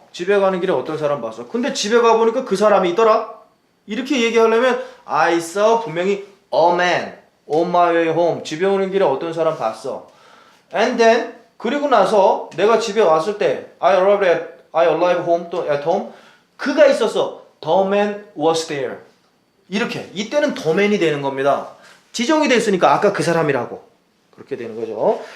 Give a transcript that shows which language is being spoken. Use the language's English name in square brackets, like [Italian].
[Korean] 집에 가는 길에 어떤 사람 봤어. 근데 집에 가보니까 그 사람이 있더라. 이렇게 얘기하려면 [English] I saw [Korean] 분명히 [English] a man on my way home. [Korean] 집에 오는 길에 어떤 사람 봤어. [English] And then [Korean] 그리고 나서 내가 집에 왔을 때 [English] I arrived home [Korean] 또 [English] at home. [Korean] 그가 있었어. [English] The man was there. [Korean] 이렇게 이때는 [English] the man [Korean] 이 되는 겁니다. 지정이 됐으니까 아까 그 사람이라고 그렇게 되는 거죠.